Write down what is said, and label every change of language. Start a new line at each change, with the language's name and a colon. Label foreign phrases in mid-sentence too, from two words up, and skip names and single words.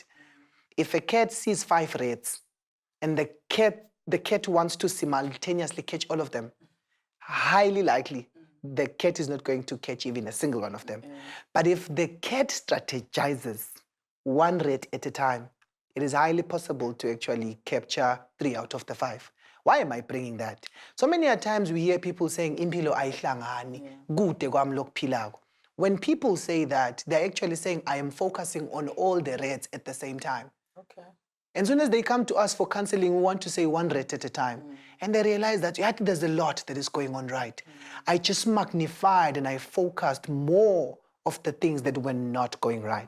English: If a cat sees 5 rats and the cat wants to simultaneously catch all of them, highly likely the cat is not going to catch even a single one of them. But if the cat strategizes 1 rat at a time, it is highly possible to actually capture 3 out of the 5. Why am I bringing that? So many times we hear people saying,
Zulu: impilo ayihlangani, kude kwami lokuphilako.
English: When people say that, they're actually saying, I am focusing on all the rats at the same time. Okay. And as soon as they come to us for counseling, we want to say 1 rat at a time. And they realize that there's a lot that is going on right. I just magnified and I focused more of the things that were not going right.